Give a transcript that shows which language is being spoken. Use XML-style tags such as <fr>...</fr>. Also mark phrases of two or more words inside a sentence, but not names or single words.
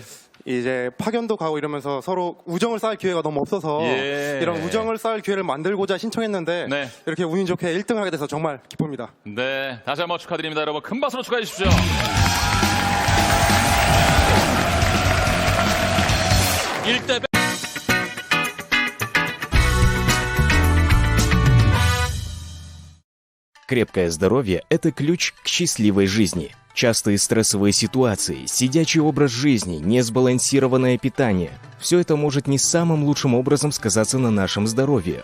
<ko>이제 파견도 가고 이러면서 서로 우정을 쌓을 기회가 너무 없어서 예. 이런 우정을 쌓을 기회를 만들고자 신청했는데 네. 이렇게 운이 좋게 1등을 하게 돼서 정말 기쁩니다. 네, 다시 한번 축하드립니다. 여러분 큰 박수로 축하해 주십시오. 일대</ko> <ru>Крепкое здоровье – это ключ к счастливой жизни. Частые стрессовые ситуации, сидячий образ жизни, несбалансированное питание – все это может не самым лучшим образом сказаться на нашем здоровье.</ru>